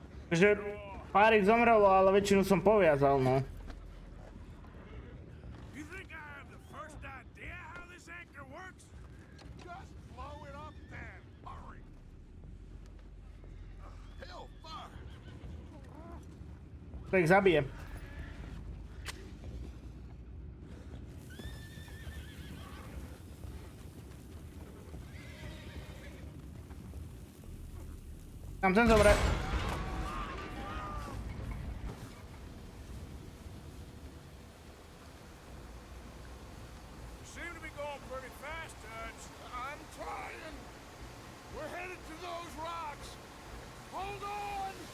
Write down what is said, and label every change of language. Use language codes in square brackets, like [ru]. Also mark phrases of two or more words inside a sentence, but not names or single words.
[sk] Že pár ich zomrelo, ale väčšinu som poviazal, no. [en] You think I have the first idea how this anchor works? Just blow it up then. Hurry. Hellfire. [sk] To ich zabije. Tam ten dobre. [en] You seem to be going pretty fast, Dutch. I'm trying. We're headed to those rocks. Hold on.